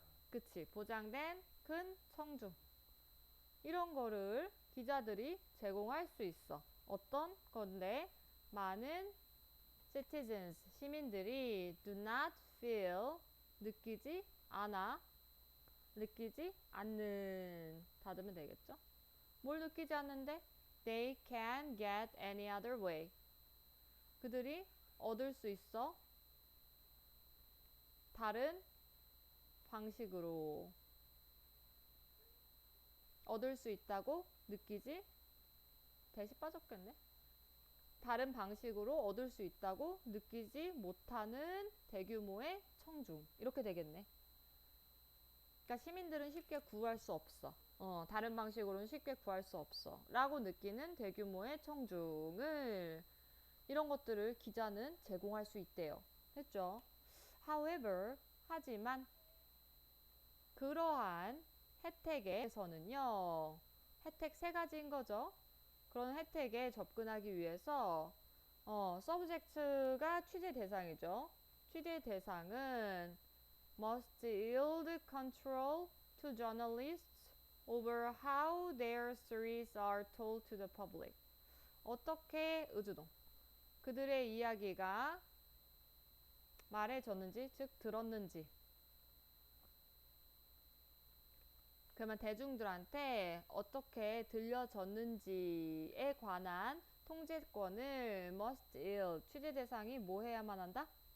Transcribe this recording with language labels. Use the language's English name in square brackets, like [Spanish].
[Korean] 그치, 보장된 큰 청중. 이런 거를 기자들이 제공할 수 있어. 어떤 건데? 많은 citizens, 시민들이 [English] do not feel, [Korean] 느끼지 않아, 느끼지 않는 닫으면 되겠죠? 뭘 느끼지 않는데? [English] They can get any other way. [Korean] 그들이 얻을 수 있어. 다른 방식으로 얻을 수 있다고 느끼지? 대시 빠졌겠네. 다른 방식으로 얻을 수 있다고 느끼지 못하는 대규모의 청중. 이렇게 되겠네. 그러니까 시민들은 쉽게 구할 수 없어. 다른 방식으로는 쉽게 구할 수 없어. 라고 느끼는 대규모의 청중을 이런 것들을 기자는 제공할 수 있대요. 했죠? However, 하지만 그러한 혜택에서는요. 혜택 세 가지인 거죠. 그런 혜택에 접근하기 위해서 subject가 취재 대상이죠. 취재 대상은 [English] must yield control to journalists over how their stories are told to the public. [Korean] 어떻게 의주동 그들의 이야기가 말해졌는지 즉 들었는지 그러면 대중들한테 어떻게 들려졌는지에 관한 통제권을 [English] must yield [Korean] 취재 대상이 뭐 해야만 한다?